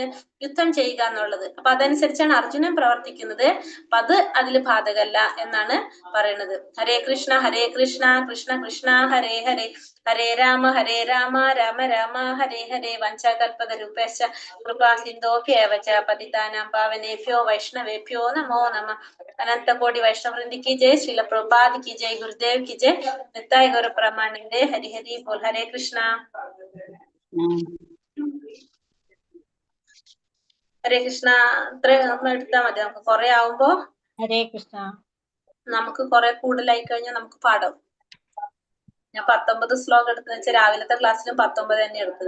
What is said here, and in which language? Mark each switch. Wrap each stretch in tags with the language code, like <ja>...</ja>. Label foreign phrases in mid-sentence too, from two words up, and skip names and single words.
<ml>യുദ്ധം ചെയ്യുക എന്നുള്ളത്. അപ്പൊ അതനുസരിച്ചാണ് അർജുനൻ പ്രവർത്തിക്കുന്നത്. അപ്പൊ അത് അതിൽ ബാധകല്ല എന്നാണ് പറയുന്നത്.</ml> <sa>ഹരേ കൃഷ്ണ കൃഷ്ണ കൃഷ്ണ ഹരേ ഹരേ, ഹരേ രാമ രാമ രാമ ഹരേ ഹരേ. വഞ്ചകൽപതരുപേശ്ച കൃപാ സിന്ധോഭ്യേവ ച പതിതാനാം പാവനേഭ്യോ വൈഷ്ണവേഭ്യോ നമോ നമഃ.</sa> <hi>अनंत कोटि वैष्णव वृंद की जय, श्रील प्रभुपाद की जय, गुरुदेव की जय, नित्य गौर प्रमानंदे। हरि हरि बोल।</hi> <sa>हरे कृष्णा ഹരേ കൃഷ്ണ.</sa> <ml>ഇത്ര നമ്മൾ എടുത്താൽ മതി. നമുക്ക് കുറെ ആവുമ്പോ</ml> <sa>ഹരേ കൃഷ്ണ.</sa> <ml>നമുക്ക് കുറെ കൂടുതലായി കഴിഞ്ഞാൽ നമുക്ക് പാടും. ഞാൻ 19 ശ്ലോകം എടുത്തെന്ന് വെച്ചാൽ രാവിലത്തെ ക്ലാസ്സിലും 19 തന്നെ എടുത്തത്.</ml>